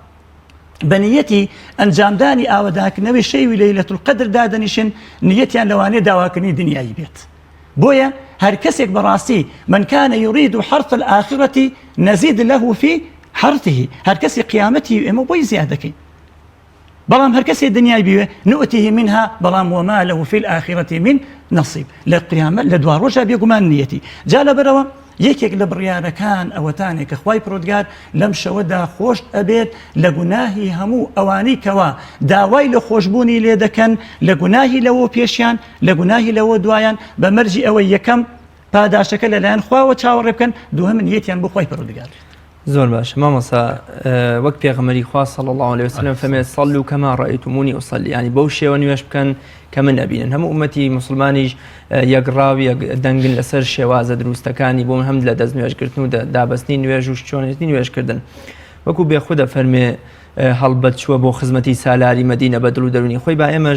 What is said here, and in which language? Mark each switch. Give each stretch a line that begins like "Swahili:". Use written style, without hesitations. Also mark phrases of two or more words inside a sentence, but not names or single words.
Central Kurdish: بەنیەتی ئەنجامدانی ئاوەداکردنەوەی شەوی لەیلەة القەدر دادەنیشن نیەتیان لەوانەیە داواکردنی دنیایی بێت بۆیە هەر کەسێک بەڕاستی
Arabic: من كان يريد حرث الآخرة نزيد له في حرثه
Central Kurdish: هەر کەسی قیامەتی ئێمە بۆی زیادەکەین بەڵام هەر کەسێ دنیای بوێ
Arabic: نؤتیه منها
Central Kurdish: بەڵام
Arabic: وما له في الآخرة من نصيب
Central Kurdish: لە قیامەت لە دوا ڕۆژە بێگومان نیەتی جا لەبەرەوە یەکێک لە بڕیارەکان ئەوەتانێک کە خوای پروردگار لەم شەوەدا خۆش ئەبێت لە گوناهی هەموو ئەوانەی کەوا داوای لە خۆشببوونی لێ دەکەن لە گوناهی لەوە پێشیان لە گوناهی لەوە دوایان بە مەرجی ئەوەی یەکەم پاداشەکە لەلایەن خواوە چاوەڕێ بکەن دووهەم نیەتیان بۆ خوای پروردگار زۆر باش مامۆستا وەک پێغەمبەری خوا
Arabic: صلی الله عليه وسلم
Central Kurdish: فەرمێ
Arabic: صلوا كما رأيتموني أصلي
Central Kurdish: يعني بەو شێوە نوێژ بکەن کە من ئەبینن هەموو ئومەتی مسلمانیش یەکڕاو دەنگن لەسەر شێوازە دروستەکانی بۆ هەم لە دەست نوێژکردن و دابەستنی نوێژ و چۆنێتی نوێژکردن وەکو بێخودە فەرمێ هەڵبەت چووە بۆ خزمەتی سالاری مەدینە بە دڵ و دەرونی خۆی با ئێمەش